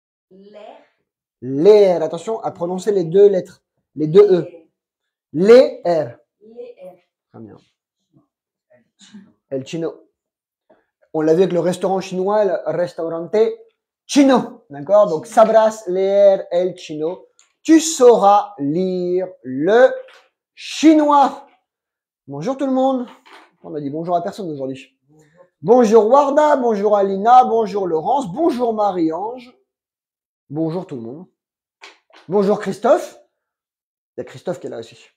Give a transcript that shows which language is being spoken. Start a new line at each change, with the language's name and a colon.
Spanish: leer. Leer.
French: Attention à prononcer les deux lettres. Les deux E.
Spanish: Leer. Leer.
French: Très bien.
Spanish: El chino.
French: On l'a vu avec le restaurant chinois, le
Spanish: restaurante chino.
French: D'accord?
Spanish: Donc, sabrás leer el chino.
French: Tu sauras lire le chinois. Bonjour tout le monde. On a dit bonjour à personne aujourd'hui. Bonjour Warda, bonjour Alina, bonjour Laurence, bonjour Marie-Ange. Bonjour tout le monde. Bonjour Christophe. Il y a Christophe qui est là aussi.